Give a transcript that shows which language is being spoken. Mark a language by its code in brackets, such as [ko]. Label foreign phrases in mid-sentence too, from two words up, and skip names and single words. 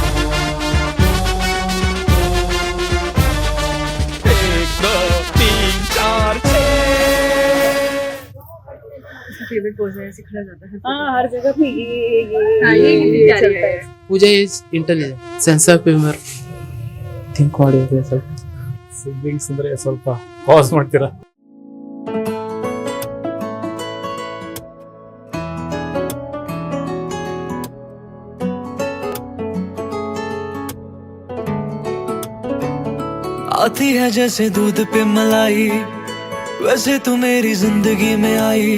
[en] favorite pose [hi] है, ऐसे खड़ा जाता है. हाँ, हर जगह पे ये चलता है. [en] Pooja is intelligent, sense of humor, think what is this. [kn] ಸಿಬ್ಲಿಂಗ್ಸ್ ಅಂದರೆ ಸ್ವಲ್ಪ ಪಾಸ್ ಮಾಡ್ತೀರಾ? [hi] आती है जैसे दूध पे मलाई, वैसे तू मेरी जिंदगी में आई.